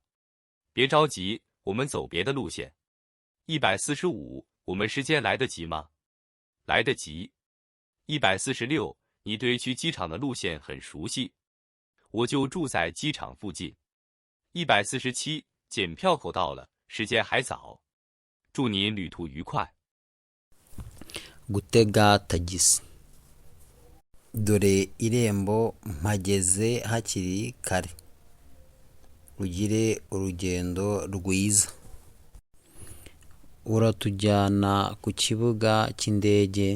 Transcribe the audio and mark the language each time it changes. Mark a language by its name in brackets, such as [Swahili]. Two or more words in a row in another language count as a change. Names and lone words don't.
[Chinese] 别着急，我们走别的路线。145，我们时间来得及吗？来得及。146，你对去机场的路线很熟悉？我就住在机场附近。147，检票口到了，时间还早。祝您旅途愉快。 [Kinyarwanda] gutega tagisi. Dore irembo mpageze hakiri kare. Ugire urugendo rwiza. Uratujyana ku kibuga cy'indege?